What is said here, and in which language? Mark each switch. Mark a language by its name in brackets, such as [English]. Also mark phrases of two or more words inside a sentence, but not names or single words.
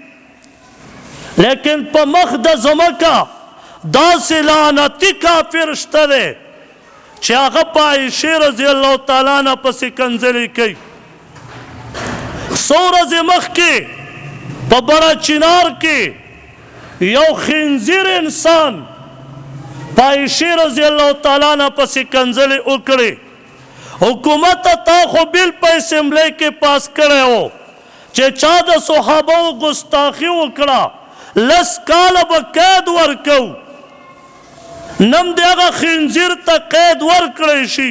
[Pashto] لیکن په مخ د ځمکه داسې لعنتي کافر شته دی چې هغه په عائشہ [Arabic] رضی الله تعالیٰ عنہ [Pashto] پسې کنځلې کوي. څو ورځې مخکې په بره چنار کې یو خنزیر انسان په عائشہ [Arabic] رضی اللہ تعالیٰ عنہ [Pashto] پسې کنځلې وکړې. حکومت تا خو بل په اسمبلی کې پاس کړی و چې چا د صحابو ګستاخي وکړه 10 کاله به قید ورکو، نن د هغه خنزیر ته قید ورکړی شي.